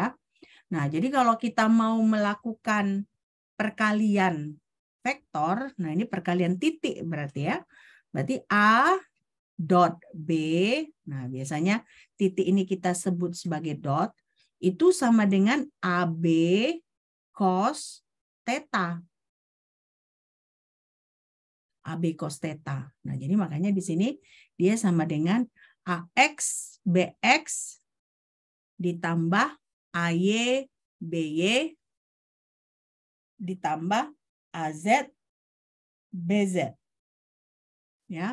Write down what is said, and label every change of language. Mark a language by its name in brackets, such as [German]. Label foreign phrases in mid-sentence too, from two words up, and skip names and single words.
[Indonesian] Nah, jadi kalau kita mau melakukan perkalian vektor, nah ini perkalian titik berarti ya. Berarti A dot B, nah biasanya titik ini kita sebut sebagai dot, itu sama dengan AB cos theta. AB cos theta. Nah, jadi makanya di sini dia sama dengan AX BX ditambah AY BY ditambah AZ BZ. Ya.